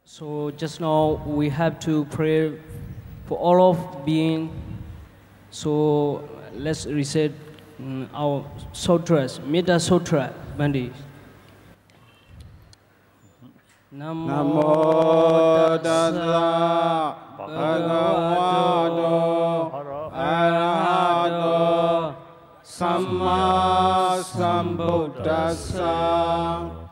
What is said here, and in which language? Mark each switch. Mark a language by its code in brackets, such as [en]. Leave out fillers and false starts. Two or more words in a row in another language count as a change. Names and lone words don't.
[en] So just now we have to pray for all of being. So let's recite our sutras, Metta Sutra, Bandi. [pi] Namo tassa bhagavato arahato samma sambuddhassa.